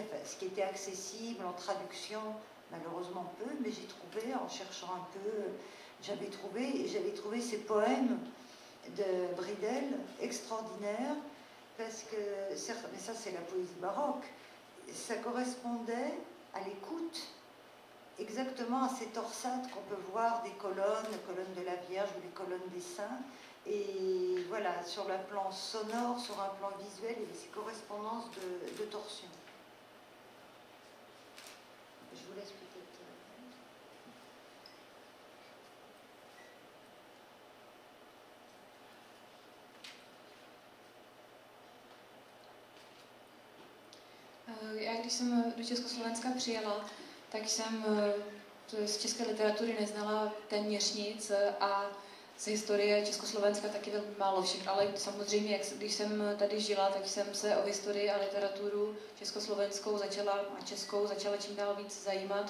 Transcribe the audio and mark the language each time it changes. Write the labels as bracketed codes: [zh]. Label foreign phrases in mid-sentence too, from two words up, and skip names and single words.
[fr] enfin, ce qui était accessible en traduction, malheureusement peu, mais j'ai trouvé, en cherchant un peu, j'avais trouvé ces poèmes de Bridel extraordinaires, parce que, mais ça c'est la poésie baroque, ça correspondait à l'écoute exactement à ces torsades qu'on peut voir des colonnes de la Vierge ou des colonnes des saints. Et voilà, sur le plan sonore, sur un plan visuel, il y avait ces correspondances de torsion. Je vous laisse peut-être... [cs] Já když jsem do Československa přijela, tak jsem z české literatury neznala téměř nic a z historie Československa taky velmi málo všech, ale samozřejmě, když jsem tady žila, tak jsem se o historii a literaturu československou začala čím dál víc zajímat.